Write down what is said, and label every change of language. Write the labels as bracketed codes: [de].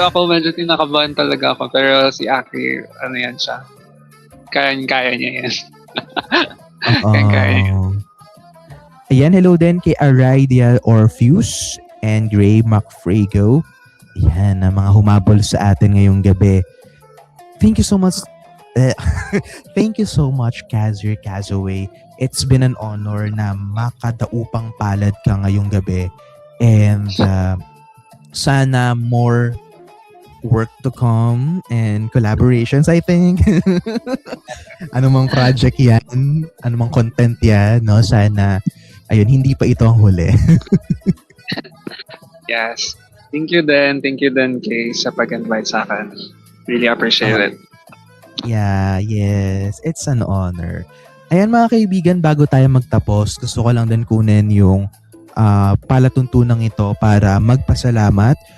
[tl] medyo tinakabahan talaga ako. Pero si Aki, yan siya. Kaya niya yan. Kaya. Ayan, hello din kay Aridia Orpheus and Gray Macfrago. Ayan, na mga humabol sa atin ngayong gabi. [en] Thank you so much. Thank you so much, Kazir Kazaway. It's been an honor [tl] na makadaupang palad ka ngayong gabi. [en] And sana more work to come and collaborations, I think. [tl] Anumang project yan, anumang content yan, no? Sana, ayun, hindi pa ito ang huli. [en] Yes. Thank you din, Kay, [tl] sa pag-invite sa akin. [en] Really appreciate it. Yeah, yes. It's an honor. [tl] Ayan mga kaibigan, bago tayo magtapos, gusto ko lang din kunin yung palatuntunang ito para magpasalamat.